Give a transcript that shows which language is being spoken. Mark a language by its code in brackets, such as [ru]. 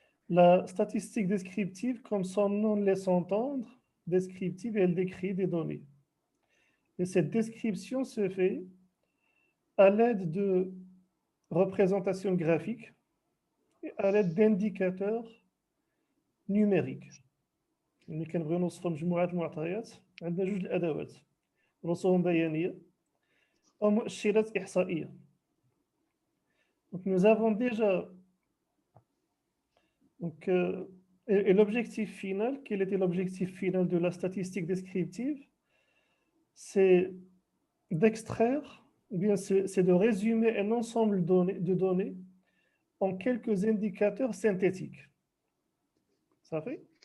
[fr] La statistique descriptive, comme son nom laisse entendre, descriptive, elle décrit des données. Et cette description se fait à l'aide de représentations graphiques et à l'aide d'indicateurs numériques. [ar] ملي كنبغيو نوصفوا مجموعة المعطيات عندنا جوج الأدوات، رسوم بيانية أو مؤشرات إحصائية. [fr] Donc nous avons déjà et l'objectif final, quel était l'objectif final de la statistique descriptive? C'est d'extraire, ou bien c'est de résumer un ensemble de données en quelques indicateurs synthétiques. Ça fait?